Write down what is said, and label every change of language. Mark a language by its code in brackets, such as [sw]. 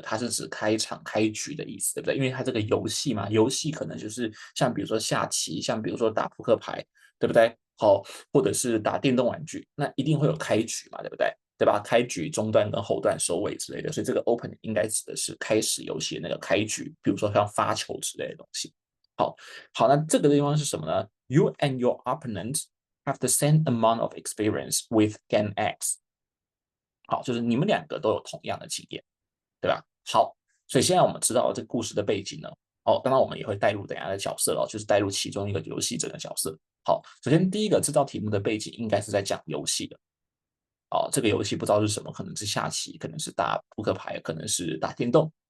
[zh] 它是指开场、开局的意思，对不对？因为它这个游戏嘛，游戏可能就是像比如说下棋，像比如说打扑克牌，对不对？好，或者是打电动玩具，那一定会有开局嘛，对不对？对吧？开局、中段跟后段收尾之类的，所以这个 opening 应该指的是开始游戏的那个开局，比如说像发球之类的东西。好，那这个地方是什么呢？ [en] You and your opponent have the same amount of experience with Game X。 [zh] 好，就是你们两个都有同样的经验，对吧？好，所以现在我们知道了这个故事的背景呢。当然我们也会带入等下的角色了，就是带入其中一个游戏者的角色。好，首先第一个这道题目的背景应该是在讲游戏的。这个游戏不知道是什么，可能是下棋，可能是打扑克牌，可能是打电动。